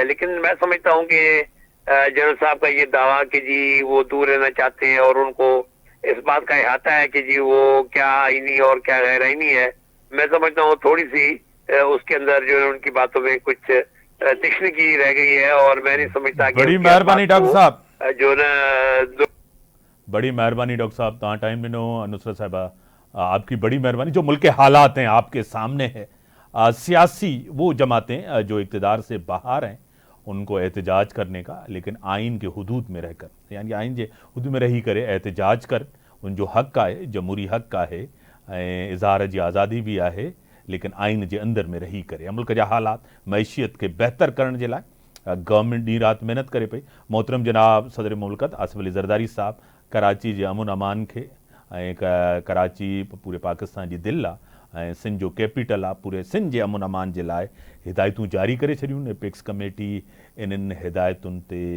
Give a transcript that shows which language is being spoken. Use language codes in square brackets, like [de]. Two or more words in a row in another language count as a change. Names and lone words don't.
[ur] لیکن میں سمجھتا ہوں کہ جنرل صاحب کا یہ دعویٰ کہ جی وہ دور رہنا چاہتے ہیں اور ان کو اس بات کا احاطہ ہے کہ جی وہ کیا آئینی اور کیا غیر آئینی ہے، میں سمجھتا ہوں تھوڑی سی اس کے اندر جو ہے ان کی باتوں میں کچھ تشنگی رہ گئی ہے. اور میں نہیں سمجھتا کہ بڑی مہربانی ڈاکٹر صاحب, جو نا بڑی مہربانی ڈاکٹر صاحب, [sd] तव्हां टाइम ॾिनो। नुसरत साहिबा, [ur] آپ کی بڑی مہربانی. جو ملک کے حالات ہیں آپ کے سامنے ہے، سیاسی وہ جماعتیں جو اقتدار سے باہر ہیں ان کو احتجاج کرنے کا، لیکن آئین کے حدود میں رہ کر, [sd] यानी आइन जे हुदूद में रही करे एहतजाज कर, उन जो हक़ आहे, जमहूरी हक़ आहे, इज़हार जी आज़ादी भी आहे, लेकिन आइन जे अंदर में रही करे। मुल्क जा हालात मैशियत के बेहतर करण जे लाइ गवर्नमेंट ॾींहुं राति महिनत करे पई। मोहतरम जनाब सदर मुमलिकत आसिफ अली ज़रदारी साहब कराची जे अमन अमान खे, कराची पूरे पाकिस्तान जी दिलि आहे, ऐं सिंध जो कैपिटल आहे पूरे सिंध जे अमन अमान जे लाइ हिदायतूं जारी करे छॾियूं एपेक्स कमेटी इन्हनि हिदायतुनि ते अमल कंदी।